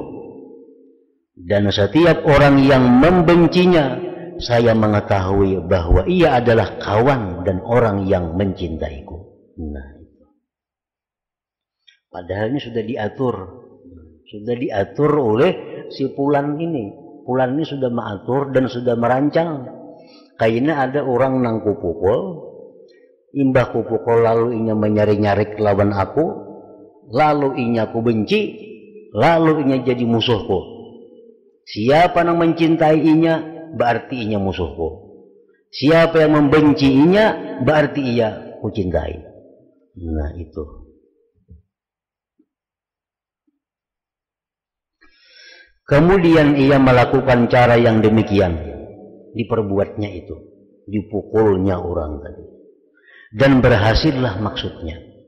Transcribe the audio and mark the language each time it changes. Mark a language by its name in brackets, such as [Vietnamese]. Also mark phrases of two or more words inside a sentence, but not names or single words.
[Indonesian] Dan setiap orang yang membencinya, saya mengetahui bahwa ia adalah kawan dan orang yang mencintaiku. Nah, itu. Padahal ini sudah diatur oleh si Fulan ini. Fulan ini sudah mengatur dan sudah merancang. [Banjar] Kayaknya ada orang nang kupukul, imbah kupukul lalu inya menyari-nyari lawan aku, lalu inya ku benci, lalu inya jadi musuhku. [Indonesian] Siapa yang mencintai inya, berarti inya musuhku. Siapa yang membenci inya, berarti ia ku cintai. Nah, itu. Kemudian ia melakukan cara yang demikian, diperbuatnya itu, dipukulnya orang tadi, dan berhasillah maksudnya.